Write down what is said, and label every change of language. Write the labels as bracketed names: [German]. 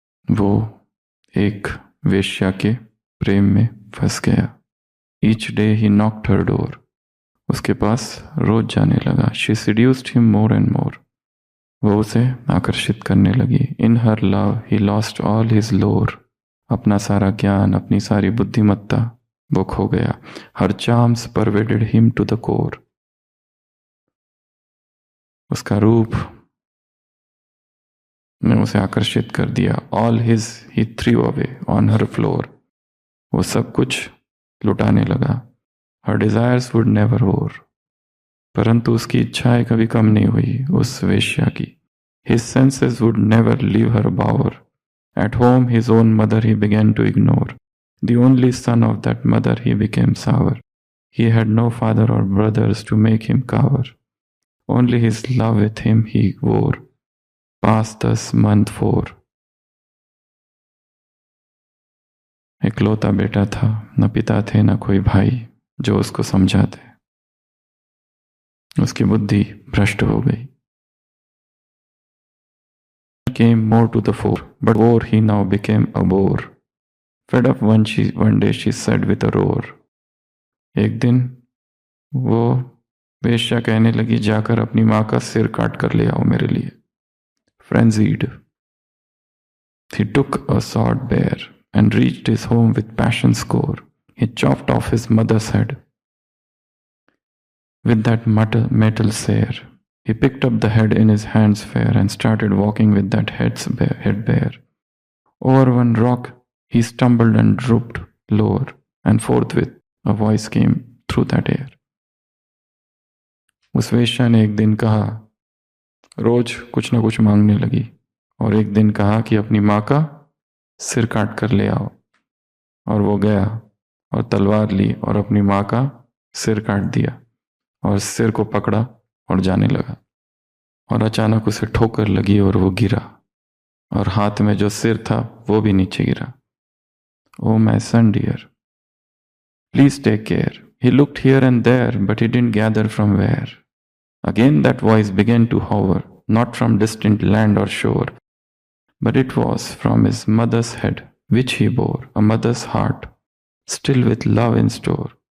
[Hindi] वो एक वेश्या के प्रेम में फंस गया। [English] Each day he knocked her door. [Hindi] उसके पास रोज जाने लगा। [English] She seduced him more and more. [Hindi] वो उसे आकर्षित करने लगी। [English] In her love he lost all his lore. [Hindi] अपना सारा ज्ञान, अपनी सारी बुद्धिमत्ता वो खो गया। [English] Her charms pervaded him to the core. [Hindi] उसका रूप ने उसे आकर्षित कर दिया। [English] All his he threw away on her floor. [Hindi] वो सब कुछ लुटाने लगा। [English] Her desires would never wore. [Hindi] परंतु उसकी इच्छाएं कभी कम नहीं हुई उस वेश्या की। [English] His senses would never leave her bower. At home his own mother he began to ignore. The only son of that mother he became sour. He had no father or brothers to make him cower. Only his love with him he wore. Passed thus month 4. [Hindi] इकलौता बेटा था, न पिता थे न कोई भाई जो उसको समझाते। उसकी बुद्धि भ्रष्ट हो गई। [English] Came more to the fore, but wore he now became a bore. Fed up one day she said with a roar. [Hindi] एक दिन वो वेश्या कहने लगी, जाकर अपनी माँ का सिर काट कर ले आओ मेरे लिए। [English] Frenzied, he took a sword bare and reached his home with passion's core. He chopped off his mother's head with that metal sare. He picked up the head in his hands fair and started walking with that head bare. Over one rock he stumbled and drooped lower, and forthwith a voice came through that air. [Hindi] उस वेश्या ने एक दिन कहा, रोज कुछ न कुछ मांगने लगी, और एक दिन कहा कि अपनी माँ का सिर काट कर ले आओ। और वो गया और तलवार ली और अपनी माँ का सिर काट दिया और सिर को पकड़ा और जाने लगा। और अचानक उसे ठोकर लगी और वो गिरा, और हाथ में जो सिर था वो भी नीचे गिरा। [English] Oh my son dear, please take care. He looked here and there, but he didn't gather from where. Again that voice began to hover, not from distant land or shore, but it was from his mother's head, which he bore, a mother's heart, still with love in store.